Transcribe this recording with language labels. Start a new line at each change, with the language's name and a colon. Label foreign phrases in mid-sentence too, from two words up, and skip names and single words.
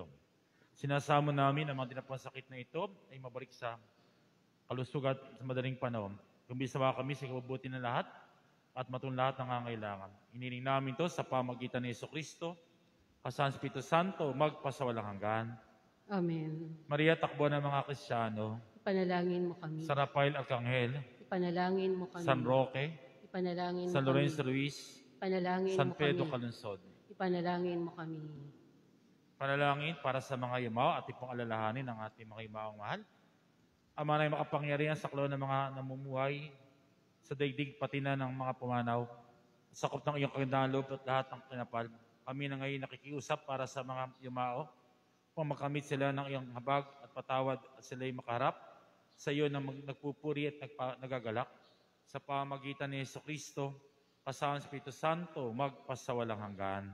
Filipino: Sinasamo namin ang mga dinapang sakit na ito ay mabalik sa kalusugan sa madaling panahon. Kumbisawa kami sa kabubuti ng lahat at matun lahat ng nangangailangan. Iniling namin ito sa pamagitan ni Jesucristo, kasama ng Espiritu Santo, magpasawalang hanggan. Amen. Maria, takbo ng mga Kristiyano. Ipanalangin mo kami. San Rafael Arcangel. Ipanalangin mo kami. San Roque. Ipanalangin mo San kami. Lorenzo Ruiz. Ipanalangin San mo Pedro kami. Calunsod. Ipanalangin mo kami. Panalangin para sa mga yumao at ipong alalahanin ng ating mga yumaong mahal. Ama na makapangyarihan sa klon ng mga namumuhay sa daigdig pati na ng mga pumanaw. Sakop ng iyong kagandahan loob at lahat ng kinapal. Kami na ngayon nakikiusap para sa mga yumao upang makamit sila ng iyong habag at patawad at sila'y makaharap sa iyo na nagpupuri at nagagalak sa pamagitan ni Jesucristo kasama ng Espiritu Santo magpasawalang hanggan.